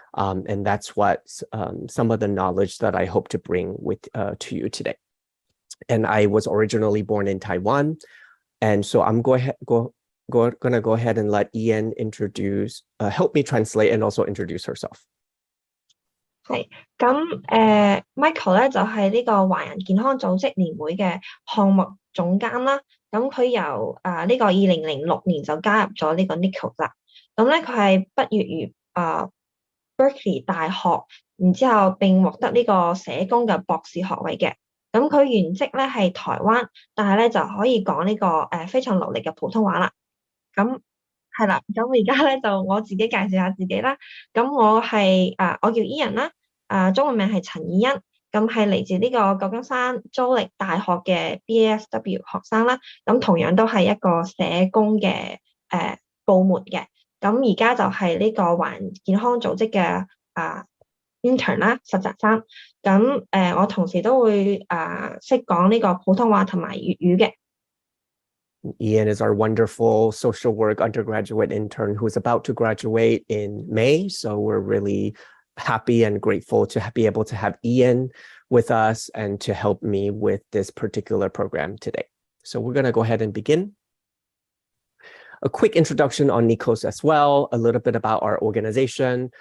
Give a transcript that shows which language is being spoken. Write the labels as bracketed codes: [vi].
[en] And that's what some of the knowledge that I hope to bring to you today. And I was originally born in Taiwan. And so I'm going to go ahead and let Ian help me translate and also introduce herself. [yue] 係咁Michael 咧就係呢個華人健康組織聯會嘅項目總監啦。咁佢由呢個2006年就加入咗呢個 NICOS 啦。咁咧佢係畢業於Berkeley 大學，然之後並獲得呢個社工嘅博士學位嘅。咁佢原籍咧係台灣，但係咧就可以講呢個非常流利嘅普通話啦。咁係啦，咁而家咧就我自己介紹下自己啦。咁我叫Ian啦，中文名係陳以欣，咁係嚟自呢個舊金山州立大學嘅 BASW 學生啦。咁同樣都係一個社工嘅部門嘅。咁而家就係呢個華人健康組織嘅intern 啦，實習生。咁我同時都會識講呢個普通話同埋粵語嘅。 [en] Ian is our wonderful social work undergraduate intern who's about to graduate in May. So we're really happy and grateful to be able to have Ian with us and to help me with this particular program today. So we're going to go ahead and begin. A quick introduction on NICOS as well, a little bit about our organization.